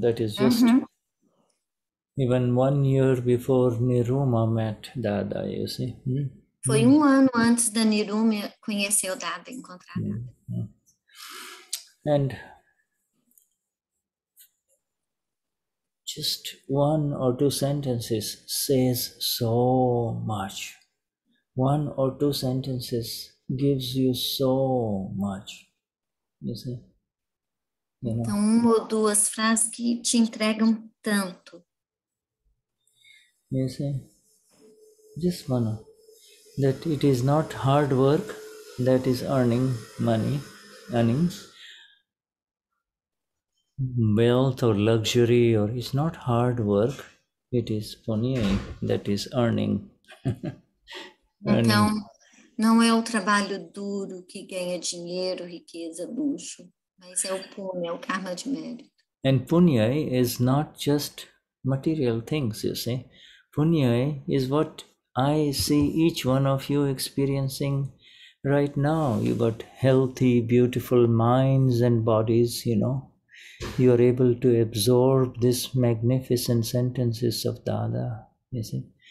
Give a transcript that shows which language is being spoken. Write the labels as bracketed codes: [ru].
[en] That is just even 1 year before Niruma met Dada, you see. [pt] Foi ano antes da Niruma conhecer o Dada, encontrar Dada. [en] And just 1 or 2 sentences says so much. 1 or 2 sentences gives you so much. You see? [pt] Então, 1 ou 2 frases que te entregam tanto. [en] You see? Just one. That it is not hard work that is earning money, earning wealth or luxury, or it's not hard work, it is punyai that is earning. [pt] Então, não é o trabalho duro que ganha dinheiro, riqueza, luxo, mas é o punya, é o karma de mérito. [en] And punyai is not just material things, you see. Punyai is what I see each one of you experiencing right now. You got healthy, beautiful minds and bodies, you know. You are able to absorb these magnificent sentences of Dada, you see.